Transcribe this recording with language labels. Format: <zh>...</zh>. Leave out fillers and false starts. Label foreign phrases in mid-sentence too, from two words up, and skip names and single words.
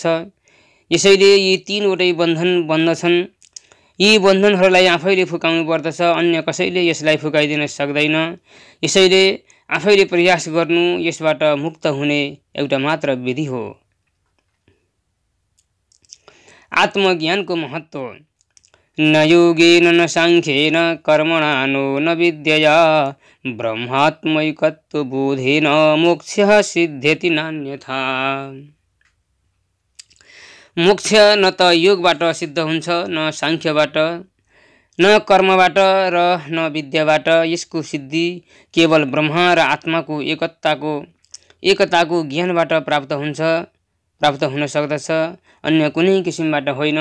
<ne>यसैले यी 3 वटै बन्धन बन्दछन्। यी बन्धनहरूलाई आफैले फुकाउनु पर्दछ, अन्य कसैले यसलाई फुकाइदिन सक्दैन। यसैले आफैले प्रयास गर्नु यसबाट मुक्त हुने एउटा मात्र विधि हो। आत्मज्ञानको महत्त्व।</ne> <sa>न योगेन न साङ्ख्येन कर्मणा नो न विद्यया ब्रह्मात्मैकत्वबोधेन मोक्षः सिद्ध्यति नान्यथा।</sa> <ne>मोक्ष न त योगबाट सिद्ध हुन्छ, न साङ्ख्यबाट, न कर्मबाट र न विद्याबाट। यसको सिद्धि केवल ब्रह्म र आत्माको एकताको ज्ञानबाट प्राप्त हुन सक्दछ, अन्य कुनै किसिमबाट होइन।</ne>